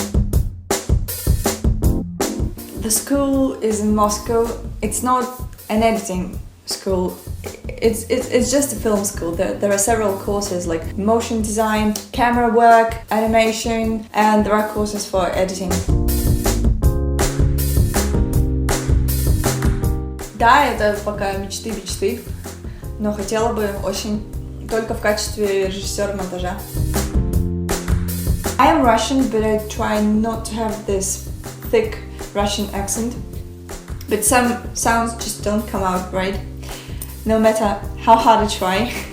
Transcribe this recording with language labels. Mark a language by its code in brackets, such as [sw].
[en] The school is in Moscow. It's not an editing school. It's just a film school. There are several courses like motion design, camera work, animation, and there are courses for editing. [ru] Да, это пока мечты, но хотела бы очень только в качестве режиссера монтажа. [en] I am Russian, but I try not to have this thick Russian accent. But some sounds just don't come out right, no matter how hard I try.